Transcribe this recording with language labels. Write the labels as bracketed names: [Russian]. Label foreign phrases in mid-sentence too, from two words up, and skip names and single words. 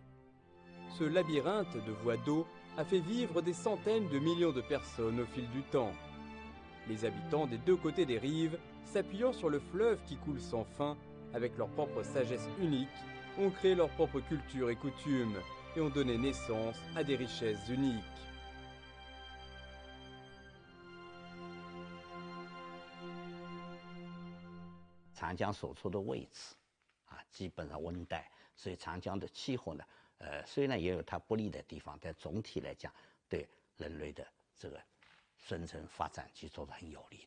[French] Ce labyrinthe de voies d'eau a fait vivre des centaines de millions de personnes au fil du temps. Les habitants des deux côtés des rives, s'appuyant sur le fleuve qui coule sans fin, avec leur propre sagesse unique, ont créé leur propre culture et coutumes et ont donné naissance à des richesses uniques. [Chinese] 长江所处的位置，基本上温带，所以长江的气候呢，虽然也有它不利的地方，但总体来讲，对人类的这个生存发展其实都是很有利的。